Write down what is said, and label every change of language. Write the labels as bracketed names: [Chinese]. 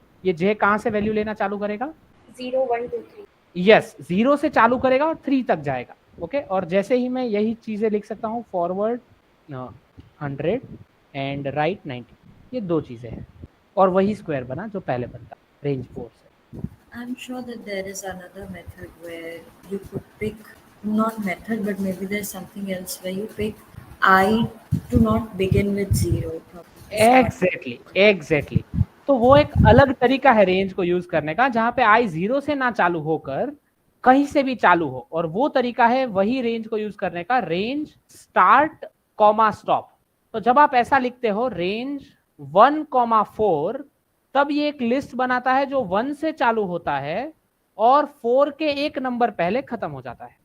[Hindi] ये जे कहाँ से वैल्यू लेना चालू करेगा? 0 1 2 3। यस, 0 से चालू करेगा और 3 तक जाएगा। ओके, और जैसे ही मैं यही चीजें लिख सकता हूँ फॉरवर्ड 100 एंड राइट 90, ये 2 चीजें हैं, और वही स्क्वायर बना जो पहले बनता रेंज 4 से। [English] I'm sure that there is another method where you could pick, not method, but maybe there's something else where you pick I to not begin with 0. Exactly. [Hindi] तो वो एक अलग तरीका है रेंज को यूज करने का, जहां पे आई 0 से ना चालू होकर कहीं से भी चालू हो, और वो तरीका है वही रेंज को यूज करने का, रेंज स्टार्ट कॉमा स्टॉप। तो जब आप ऐसा लिखते हो रेंज 1,4, तब ये एक लिस्ट बनाता है जो 1 से चालू होता है और 4 के एक नंबर पहले खत्म हो जाता है।